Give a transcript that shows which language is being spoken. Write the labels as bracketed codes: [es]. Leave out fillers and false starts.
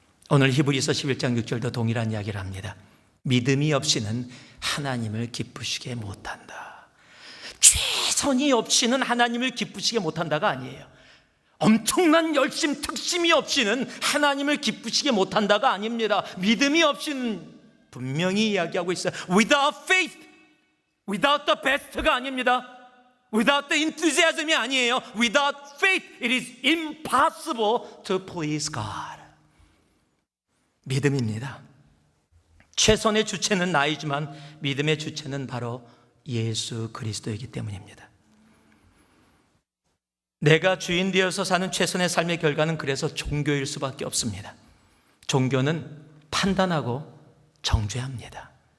[ko] 오늘 히브리서 11장 6절도 동일한 이야기를 합니다. 믿음이 없이는 하나님을 기쁘시게 못한다. 최선이 없이는 하나님을 기쁘시게 못한다가 아니에요. 엄청난 열심, 특심이 없이는 하나님을 기쁘시게 못한다가 아닙니다. 믿음이 없이는 분명히 이야기하고 있어요. [en] Without faith, without the best [ko] 가 아닙니다. [en] Without the enthusiasm [ko] 이 아니에요. [en] Without faith, it is impossible to please God. [ko] 믿음입니다. 최선의 주체는 나이지만 믿음의 주체는 바로 예수 그리스도이기 때문입니다. 내가 주인 되어서 사는 최선의 삶의 결과는 그래서 종교일 수밖에 없습니다. 종교는 판단하고 정죄합니다.